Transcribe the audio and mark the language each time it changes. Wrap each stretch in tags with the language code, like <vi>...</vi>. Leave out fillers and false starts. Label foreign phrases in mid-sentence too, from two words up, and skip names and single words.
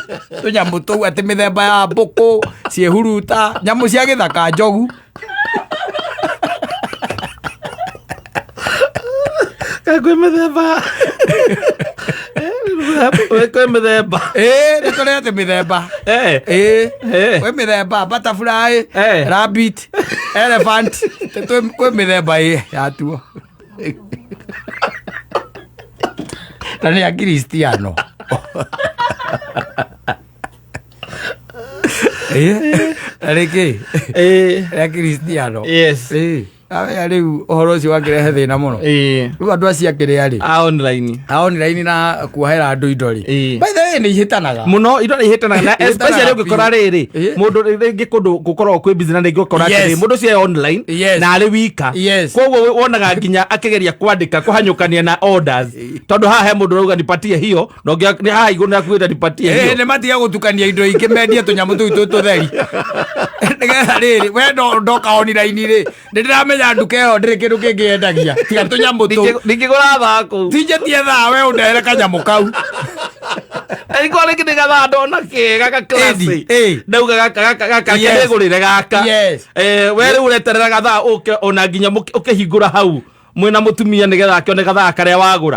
<ki>Tũnyamũ tũu atĩ mĩthemba ya mbũkũ, ciĩhuruta, nyamũ cia gĩthaka, njogu. Kwĩ mĩthemba. Kwĩ mĩthemba. Nĩ tũrete mĩthemba. Kwĩ mĩthemba</ki> <en>butterfly, rabbit, elephant.</en> <ki>Kwĩ mĩthemba ya tuo. Na nĩ akristiano. Rĩkĩ? Nĩ akristiano.</ki> <en>Yes.</en> <ki>Rĩu ũhoro ũcio wakĩrehe thĩna mũno. Rĩu andũ acio akĩrĩa rĩ online na kuohera andũ indo rĩ,</ki> <en>by the way</en> <ki>nĩ ihĩtanaga mũno, indo nĩ ihĩtanaga na especially ũngĩkora rĩrĩ mũndũ rĩngĩ kũndũ gũkorwo kwĩ busy na rĩngĩ ũkora atĩrĩ mũndũ ũcio online na arĩ wika, koguo wonaga nginya akĩgeria kwandĩka kũhanyũkania na orders, tondũ haha he mũndũ ũrauga</ki> <sw>nipatie hiyo</sw> <ki>na ũngĩ haha igũrũ nĩ akuĩte</ki> <sw>nipatie hiyo.</sw> <ki>Nĩ matiga gũtukania indo ingĩ mendie tũnyamũ tũu tũtheri. Nĩgetha rĩrĩ we ndoka online rĩ ndĩramenya nduka ĩyo ndĩrĩ kĩndũ kĩngĩ yendagia tiga tũnyamũ tũu. Ndingĩgũra thaa kũu tinjĩtie thaa we ũndehere kanyamũ kau. Ĩkorwo rĩngĩ nĩ gathaa ndona kega ga classy ndauga gaka kĩgũrĩre gaka we rĩu ũreterera gathaa ũke ona nginya ũkĩhingũra hau mwĩna mũtumia nĩgetha akĩone gathaa karĩa wagũra.</ki>